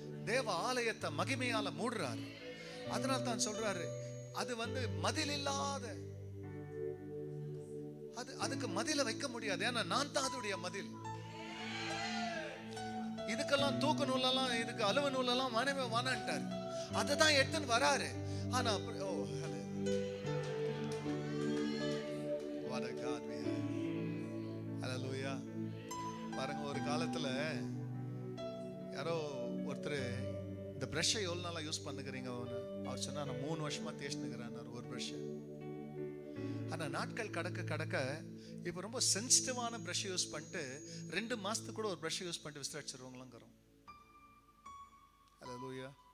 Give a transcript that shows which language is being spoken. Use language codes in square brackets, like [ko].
[ta] தேவ ஆலயத்தை மகிமையால மூடுறார். அதனால தான் சொல்றாரு, அது மதில் இல்லாத, அதுக்கு மதில வைக்க முடியாது. ஏன்னா நான் தான் அதோடைய மதில். இதுக்கெல்லாம் தூக்கு நூலெல்லாம், இதுக்கு அலுவ நூலெல்லாம் வானவே வானான்ட்டார். அதை தான் எடுத்துன்னு வராரு. ஆனா [en] what a God we have. Hallelujah. [ta] பாருங்க, ஒரு காலத்துல யாரோ ஒருத்தர் இந்த பிரஷை எவ்வளவு நாளா யூஸ் பண்ணுகிறீங்க, அவர் சொன்னா நான் 3 வருஷமா தேய்ச்சினுக்கிறேன் ஒரு பிரஷ். ஆனா நாட்கள் கடக்க கடக்க இப்போ ரொம்ப சென்சிட்டிவான பிரஷ் யூஸ் பண்ணிட்டு 2 மாசத்துக்கு கூட ஒரு பிரஷ் யூஸ் பண்ணிட்டு விசாரிச்சிருவாங்களாங்கிறோம். ஹல்லேலூயா.